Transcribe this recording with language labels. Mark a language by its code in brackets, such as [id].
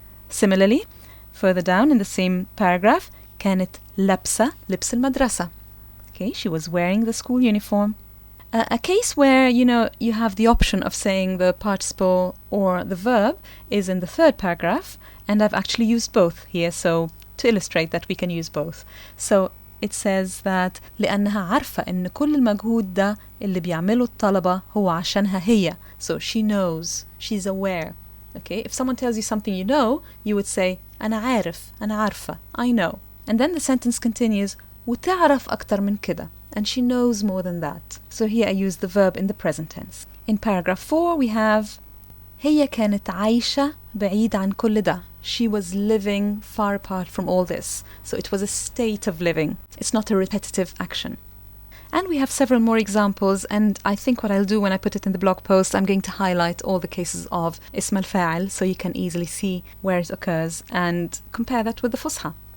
[en] Similarly, further down in the same paragraph, [ar] كانت لابسة لبس المدرسة. [en] Okay, she was wearing the school uniform. A case where, you have the option of saying the participle or the verb is in the third paragraph, and I've actually used both here, so to illustrate that we can use both. So it says that [ar] لأنها عارفة إن كل المجهود ده اللي بيعمله الطلبة هو عشانها هي. [en] So she knows, she's aware. Okay, if someone tells you something you know, you would say [ar] أنا عارف, أنا عارفة, [en] I know. And then the sentence continues [ar] وتعرف أكتر من كده. [en] And she knows more than that. So here I use the verb in the present tense. In paragraph 4 we have [ar] هي كانت عايشة بعيد عن كل ده. [en] She was living far apart from all this. So it was a state of living. It's not a repetitive action. And we have several more examples, and I think what I'll do when I put it in the blog post, I'm going to highlight all the cases of اسم الفاعل so you can easily see where it occurs and compare that with the فصحى.